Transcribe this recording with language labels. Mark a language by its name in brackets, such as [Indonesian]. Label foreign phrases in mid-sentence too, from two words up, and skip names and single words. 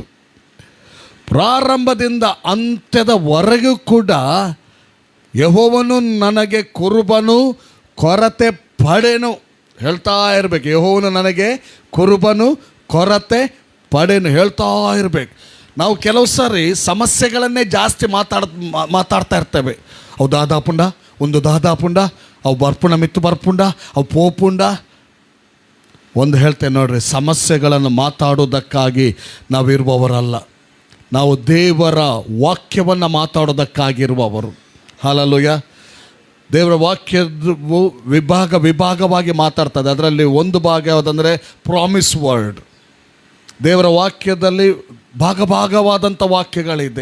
[Kannada] ಪ್ರಾರಂಭದಿಂದ ಅಂತ್ಯದವರೆಗೂ ಕೂಡ ಯೆಹೋವನು ನನಗೆ ಕುರುಬನು, ಕೊರತೆ ಪಡೆನು ಹೇಳ್ತಾ ಇರಬೇಕು. ಯೆಹೋವನು ನನಗೆ ಕುರುಬನು, ಕೊರತೆ ಪಡೆನು ಹೇಳ್ತಾ ಇರಬೇಕು. ನಾವು ಕೆಲವು ಸಾರಿ ಸಮಸ್ಯೆಗಳನ್ನೇ ಜಾಸ್ತಿ ಮಾತಾಡ್ತಾ ಇರ್ತೇವೆ. [Tulu] ಅವು ದಾದಾಪುಂಡ, ಒಂದು ದಾದಾಪುಂಡ, ಅವು ಬರ್ಪುಂಡ, ಮಿತ್ತು ಬರ್ಪುಂಡ, ಅವು ಪೋಪುಂಡ. [Kannada] ಒಂದು ಹೇಳ್ತೇನೆ ನೋಡ್ರಿ, ಸಮಸ್ಯೆಗಳನ್ನು ಮಾತಾಡೋದಕ್ಕಾಗಿ ನಾವಿರುವವರಲ್ಲ. ನಾವು ದೇವರ ವಾಕ್ಯವನ್ನು ಮಾತಾಡೋದಕ್ಕಾಗಿರುವವರು. ಹಲ್ಲೆಲೂಯಾ. ದೇವರ ವಾಕ್ಯದ ವಿಭಾಗವಾಗಿ ಮಾತಾಡ್ತದೆ. ಅದರಲ್ಲಿ ಒಂದು ಭಾಗ ಯಾವುದಂದರೆ [English] promise word. [Kannada] ದೇವರ ವಾಕ್ಯದಲ್ಲಿ ಭಾಗವಾದಂಥ ವಾಕ್ಯಗಳಿದೆ.